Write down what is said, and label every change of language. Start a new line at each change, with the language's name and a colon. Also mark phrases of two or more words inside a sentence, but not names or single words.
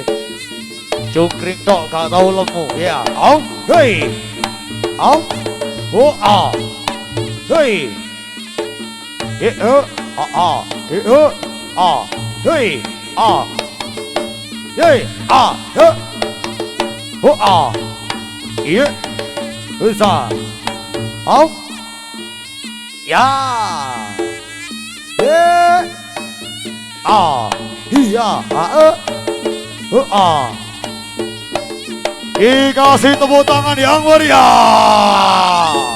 Javanese: Cungkring tok gak tahu lemu ya. Au, hei. Au. Hei. Hei. Hei. Hei.
Indonesian: Iya. Bisa. Au. Ya. Iya, dikasih tepuk tangan yang meriah.